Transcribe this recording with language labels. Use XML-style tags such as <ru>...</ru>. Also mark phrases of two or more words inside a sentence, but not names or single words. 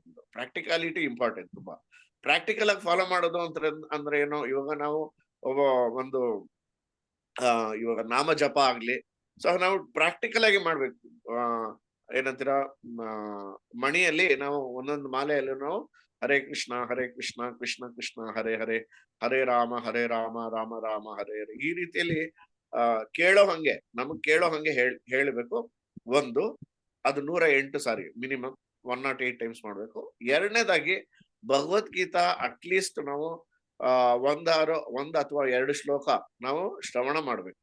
<en>practicality important ತುಂಬಾ.</en> <kn>ಪ್ರಾಕ್ಟಿಕಲ್ ಆಗಿ ಫಾಲೋ ಮಾಡೋದು ಅಂದ್ರೆ ಏನು, ಇವಾಗ ನಾವು ಒಬ್ಬ ಒಂದು ಇವಾಗ ನಾಮ ಜಪ ಆಗ್ಲಿ, ಸೊ ನಾವು ಪ್ರಾಕ್ಟಿಕಲ್ ಆಗಿ ಮಾಡ್ಬೇಕು. ಆ ಏನಂತೀರ, ಮಣಿಯಲ್ಲಿ ನಾವು ಒಂದೊಂದು ಮಾಲೆಯಲ್ಲೂ ನಾವು</kn> <sa>ಹರೇ ಕೃಷ್ಣ ಕೃಷ್ಣ ಕೃಷ್ಣ ಹರೇ ಹರೇ, ಹರೇ ರಾಮ ರಾಮ ರಾಮ ಹರೇ ಹರೇ,</sa> <kn>ಈ ರೀತಿಯಲ್ಲಿ ಕೇಳೋ ಹಂಗೆ, ನಮಗ್ ಕೇಳೋ ಹಂಗೆ ಹೇಳ್ಬೇಕು. ಒಂದು, ಅದು 108 ಸಾರಿ</kn> <en>minimum 108 times</en> <kn>ಮಾಡ್ಬೇಕು. ಎರಡನೇದಾಗಿ ಭಗವದ್ಗೀತಾ ಅಟ್ಲೀಸ್ಟ್ ನಾವು ಒಂದ್ ಅಥವಾ 2 ಶ್ಲೋಕ ನಾವು ಶ್ರವಣ ಮಾಡ್ಬೇಕು.</kn>